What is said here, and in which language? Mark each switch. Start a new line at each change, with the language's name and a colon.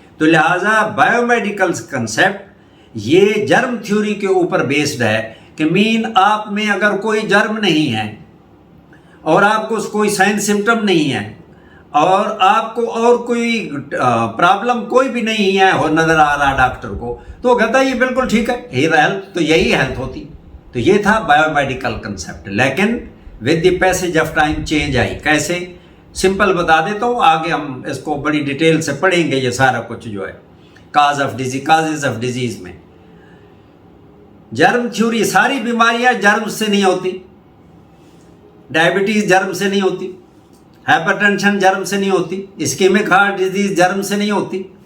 Urdu: تو لہٰذا bio medical concept یہ جرم تھیوری کے اوپر بیسڈ ہے کہ مین آپ میں اگر کوئی جرم نہیں ہے اور آپ کو کوئی سائن سمٹم نہیں ہے اور آپ کو اور کوئی پرابلم کوئی بھی نہیں ہے نظر آ رہا ڈاکٹر کو، تو وہ کہتا ہے یہ بالکل ٹھیک ہے، ہیلتھ تو یہی ہیلتھ ہوتی. تو یہ تھا بایو میڈیکل کنسیپٹ.
English: لیکن with the passage of time change I.
Urdu: کیسے؟ سمپل بتا دیتا ہوں، آگے ہم اس کو بڑی ڈیٹیل سے پڑھیں گے. یہ سارا کچھ جو ہے کازز آف ڈیزیز میں جرم تھیوری، ساری بیماریاں جرم سے نہیں ہوتی. ڈائبٹیز جرم سے نہیں ہوتی، ہائپر ٹینشن جرم سے نہیں ہوتی، اسکیمک ہارٹ ڈیزیز جرم سے نہیں ہوتی.